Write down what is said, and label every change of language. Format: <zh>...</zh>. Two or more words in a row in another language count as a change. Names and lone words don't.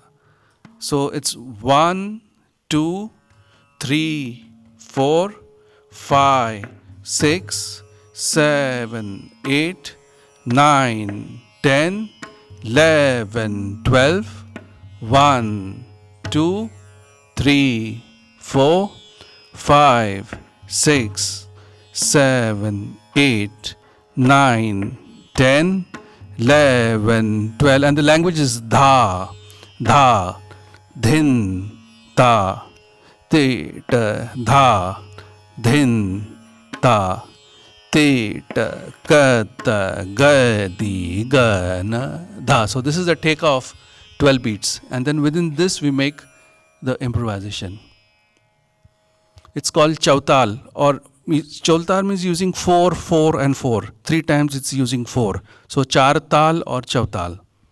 <en>So it's 1, 2, 3, 4, 5, 6, 7, 8, 9, 10, 11, 12, 1, 2, 3, 4, 5, 6, 7, 8, 9, 10, 11, 12. And the language is dha, dha, dhin, ta, te, ta, dha, dhin, ta, te, ta, ka, ta, ga, di, ga, na, dha. So this is the take of 12 beats. And then within this we make the improvisation. It's called chautal, or chautal means using 4, 4 and 4. 3 times it's using 4. So</en> <hi>char tal</hi> <en>or chautal.</en>